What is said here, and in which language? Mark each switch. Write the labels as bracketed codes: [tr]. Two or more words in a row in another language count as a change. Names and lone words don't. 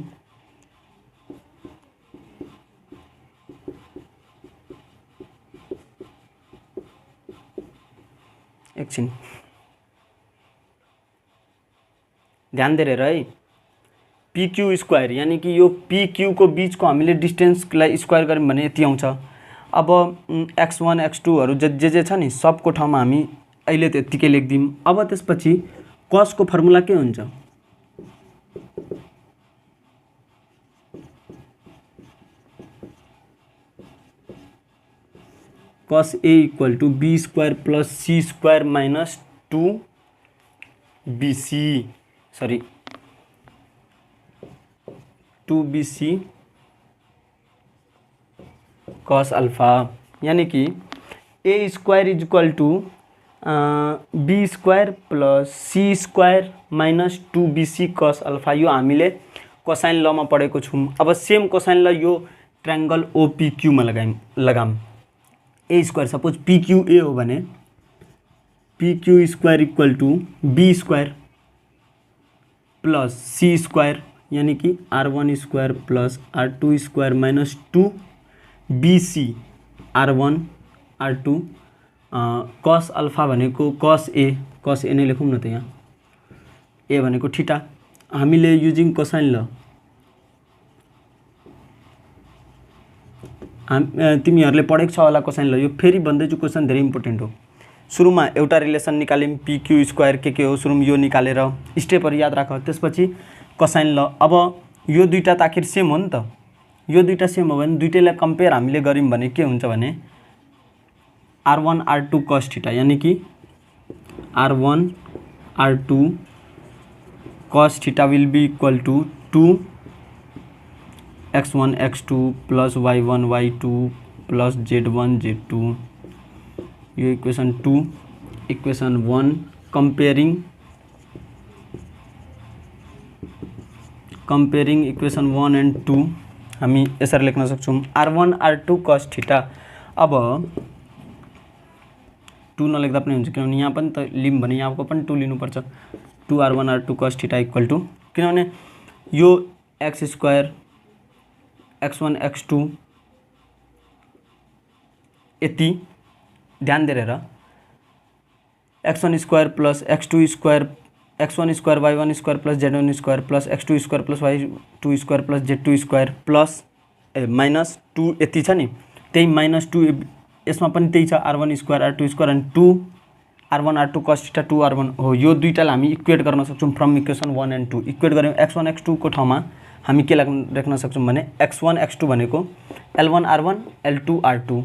[ne] एकछिन ध्यान दिएर है। PQ स्क्वायर यानी कि यो PQ को बीच को हामीले डिस्टेन्सलाई स्क्वायर गर्यौं भने यति आउँछ। अब x1 x2 हरु जे छ नि सबको ठाउँमा हामी अहिले त्यतिकै लेख्दिम। अब त्यसपछि cos को फर्मुला के हुन्छ, [en] cos A equal to B square plus C square minus 2BC, sorry 2BC cos alpha, [hi] यानी कि [en] A square is equal to B square plus C square minus 2BC cos alpha. [ne] यो हामीले [en] cosine law [ne] मा पढेको छौं। अब [en] same cosine law [ne] यो ट्रायंगल OPQ मा लगाम। [en] A square suppose PQA [ne] हो भने [en] PQ square equal to B square plus C square [hi] यानी कि [en] R1 square plus R2 square minus 2BC R1 R2 cos alpha [ne] भनेको cos A नै लेखौं न त। यहाँ A भनेको थीटा, हामीले [en] using cosine law [ne] तिमीहरुले पढेको छ होला [en] cosine law. [ne] यो फेरि भन्दैछु क्वेशन धेरै इम्पोर्टेन्ट हो। सुरुमा एउटा रिलेसन निकाल्यौं PQ स्क्वायर के हो, सुरुमा यो निकालेर स्टेपहरु याद राख, त्यसपछि कोसाइन ल। अब यो दुईटा त आखिर सेम हो नि त, यो दुईटा सेम हो भने दुईटैलाई कम्पेयर हामीले गर्यौं भने के हुन्छ भने [en] R1 R2 cos theta [hi] यानी कि [en] R1 R2 cos theta will be equal to 2 x1 x2 plus y1 y2 plus z1 z2. [ne] यो [en] equation 2, equation 1 comparing equation 1 and 2 [ne] हामी यसरी लेख्न सक्छौं [en] R1 R2 cos theta. [ne] अब 2 नलेख्दा पनि हुन्छ किनभने यहाँ पनि त लिम भने यहाँको पनि 2 लिनु पर्छ। [en] 2R1 R2 cos theta equal to, [ne] किनभने यो [en] x square x1 x2 [ne] यति ध्यान दिएर [en] x1 square plus x2 square x1 square y1 square plus z1 square plus x2 square plus y2 square plus z2 square plus minus 2 [ne] यति छ नि, त्यही माइनस 2 यसमा पनि त्यही छ [en] r1 square r2 square अनि 2 r1 r2 cos theta 2 r1 हो। [ne] यो दुईटालाई हामी इक्वेट गर्न सक्छौं [en] from equation 1 and 2. [ne] इक्वेट गर्यौं x1 x2 को ठाउँमा हामी के लेख्न सक्छौं भने x1 x2 भनेको l1 r1 l2 r2।